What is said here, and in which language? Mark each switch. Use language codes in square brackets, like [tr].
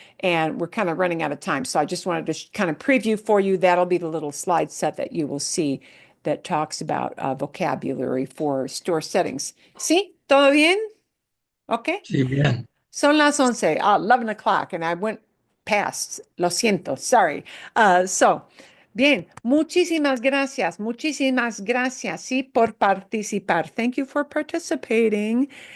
[en] And we're kind of running out of time. So I just wanted to kind of preview for you. That'll be the little slide set that you will see that talks about vocabulary for store settings. [es] ¿Sí? ¿Todo bien? Okay. Sí, bien. Son las 11 [en] o'clock, and I went past. [es] Lo siento. Sorry. Bien. Muchísimas gracias. Muchísimas gracias, sí, por participar. [en] Thank you for participating.